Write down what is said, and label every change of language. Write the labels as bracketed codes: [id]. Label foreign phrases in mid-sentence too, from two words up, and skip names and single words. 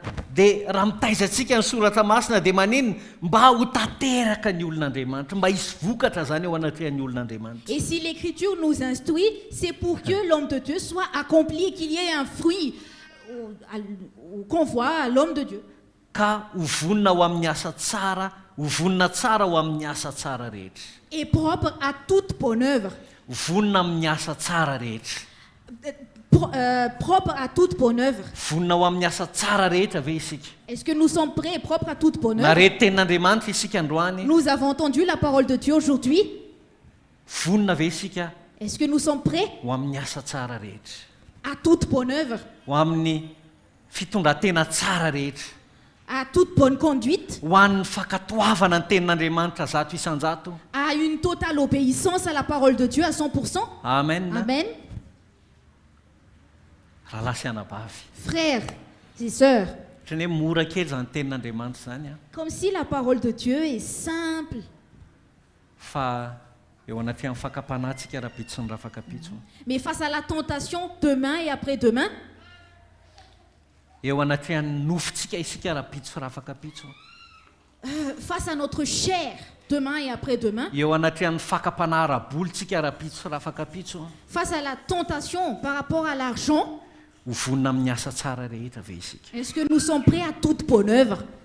[mg] Dia raha mitaizantsika ny soratra masina dia maninona mba ho tanteraka ny olon'Andriamanitra, mba hisy vokatra zany eo anatrehan'ny olon'Andriamanitra. [fr] Et si l'écriture nous instruit, c'est pour que l'homme de Dieu soit accompli et qu'il y ait un fruit qu'on voit à l'homme de Dieu. [mg] Ka ho vonina ho amin'ny asa tsara, ho vonina tsara ho amin'ny asa tsara rehetra. [fr] Et propre à toute bonne œuvre. [mg] Ho vonina amin'ny asa tsara rehetra. [fr] Propre à toute bonne œuvre. [mg] Vonina ho amin'ny asa tsara rehetra ve isika? [fr] Est-ce que nous sommes prêts et propres à toute bonne œuvre? [mg] Narety tenin'Andriamanitra isika androany. [fr] Nous avons entendu la parole de Dieu aujourd'hui. [mg] Vonina ve isika? [fr] Est-ce que nous sommes prêts? [mg] Ho amin'ny asa tsara rehetra. [fr] À toute bonne œuvre. [mg] Ho amin'ny fitondran-tena tsara rehetra. [fr] À toute bonne conduite. [mg] Ho an'ny fakatoavana ny tenin'Andriamanitra zato isan-jato. [fr] À une totale obéissance à la parole de Dieu à 100%. [mg] Amen. [fr] Amen. Frères et sœurs, comme si la parole de Dieu est simple. Mais face à la tentation demain et après-demain, face à notre chair demain et après-demain, face à la tentation par rapport à l'argent, est-ce que nous sommes prêts à toute bonne œuvre?